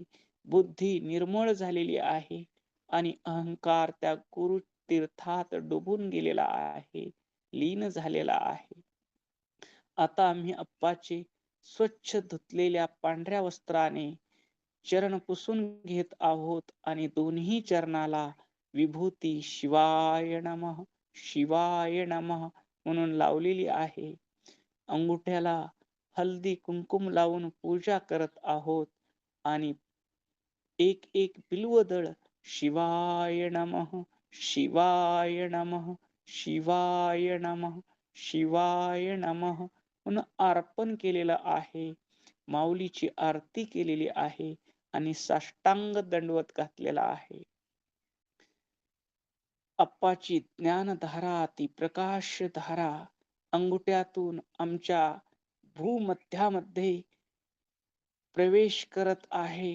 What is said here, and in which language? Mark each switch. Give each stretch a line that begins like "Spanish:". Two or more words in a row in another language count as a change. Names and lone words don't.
Marathi: बुद्धी निर्मळ झालेली आहे आणि अहंकार त्या गुरु तीर्थात डुबून गेलेला आहे, लीन झालेला आहे. आता आम्ही अप्पाचे स्वच्छ धुतलेल्या पांढऱ्या वस्त्राने चरण पुसून घेत आहोत आणि दोन्ही चरणाला विभूती
Sanskrit: शिवाय नमः, शिवाय नमः
Marathi: म्हणून लावलेली आहे. अंगुठ्याला हल्दी कुंकुम लावून पूजा करत आहोत आणि एक एक बिल्वदळ
Sanskrit: शिवाय नमः, शिवाय नमः, शिवाय नमः, शिवाय नमः
Marathi: म्हणून अर्पण केलेलं आहे. माऊलीची आरती केलेली आहे आणि साष्टांग दंडवत घातलेला आहे. अप्पाची ज्ञानधारा, ती प्रकाशधारा अंगुठ्यातून आमच्या भूमध्यामध्ये प्रवेश करत आहे.